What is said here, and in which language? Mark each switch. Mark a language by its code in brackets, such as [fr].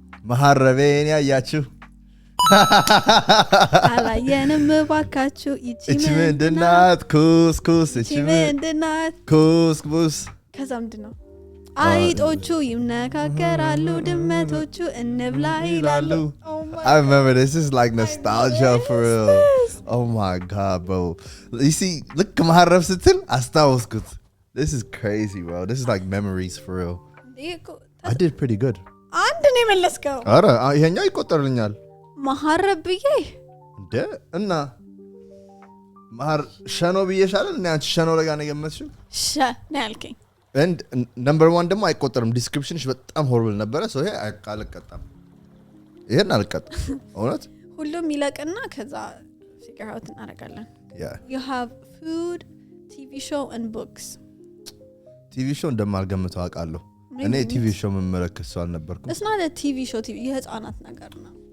[am] መሐረቤን ያያችሁ አላየንም ባካችሁ። እቺ ምንድናት? ኩስኩስ እቺ ምንድናት? ኩስኩስ ከዛ ምንድነው? አይጦቹ ይምነካከራሉ ድመቶቹ እንብላ ይላሉ። [en] I remember this is like nostalgia for real. Oh my god bro. You see look [am] መሐረብ ስትል አስታውስኩት. [en] This is crazy bro. This is like memories for real. I did pretty good. [am] አንድ ነው መለስከው። አረ ይሄኛው ይቆጠርልኛል። መሐረብ ብዬ እንደ እና ሸኖ ብዬሻለ እና አንቺ ሸኖ ለጋ ነው የገመትሽው? ነው ያልከኝ። [en] and number 1 [am] ደግሞ አይቆጠርም። ዲስክሪፕሽንሽ በጣም ሆርብል ነበረ። so ይሄ አልቀጣም። ይሄን አልቀጣም። እውነት ሁሉም ይለቅና ከዛ [en] figure out [am] እናደርጋለን። [en] yeah you have food, TV show and books. [am] TV show እንደማልገምተው አውቃለሁ። እኔ TV show መመለከት ሰው አልነበርኩም። [en] it's not a TV show TV [am] የህፃናት ነገር ነው